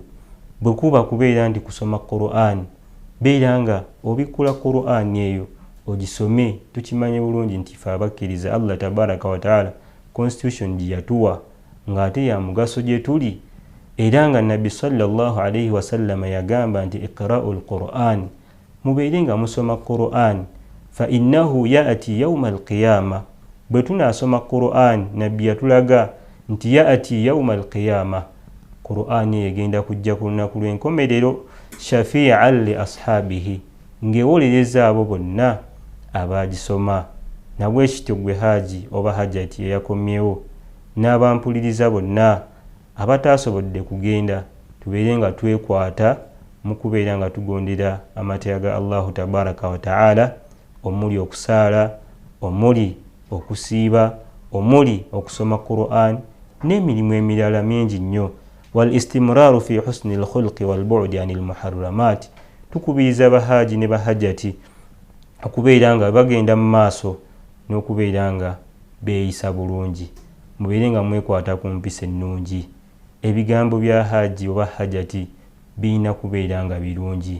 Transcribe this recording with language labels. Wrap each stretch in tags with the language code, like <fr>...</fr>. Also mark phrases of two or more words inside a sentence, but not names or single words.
<lg>Bwe kuba kubeera nti kusoma Qur'an, beera nga obikkula Qur'an eyo ogisome. Tukimanye bulungi nti ffe abakkiriza</lg> <ar>الله تبارك وتعالى</ar> <lg>constitution gye yatuwa ng'ate ya mugaso gye tuli, era nga Nabbi</lg> <ar>صلى الله عليه وسلم</ar> <lg>yagamba nti</lg> <ar>اقرؤوا القرآن,</ar> <lg>mubeere nga musoma Qur'an,</lg> <ar>فإنه يأتي يوم القيامة.</ar> <lg>Bwe tunaasoma Qur'an, Nabbi yatulaga nti</lg> <ar>يأتي يوم القيامة,</ar> <lg>Qur'an egenda kujja ku lunaku lw'enkomerero,</lg> <ar>شفيعا لأصحابه,</ar> <lg>ng'ewolereza abo bonna abagisoma. Nabwe kityo gwe haaji oba hajjati eyakomyewo n'abampuliriza bonna abataasobodde kugenda, tubeere nga twekwata mu kubeera nga tugondera amateeka ga</lg> <ar>الله تبارك وتعالى,</ar> <lg>omuli okusaala, omuli okusiiba, omuli okusoma Qur'an n'emirimu emirala mingi nnyo.</lg> <ar>والاستمرار في حسن الخلق والبعد عن المحرمات,</ar> <lg>tukubiriza bahaaji ne bahajjati okubeera nga bagenda mu maaso n'okubeera nga beeyisa bulungi. Mubeere nga mwekwata ku mpisa ennungi. Ebigambo bya haaji oba hajjati birina kubeera nga birungi.</lg>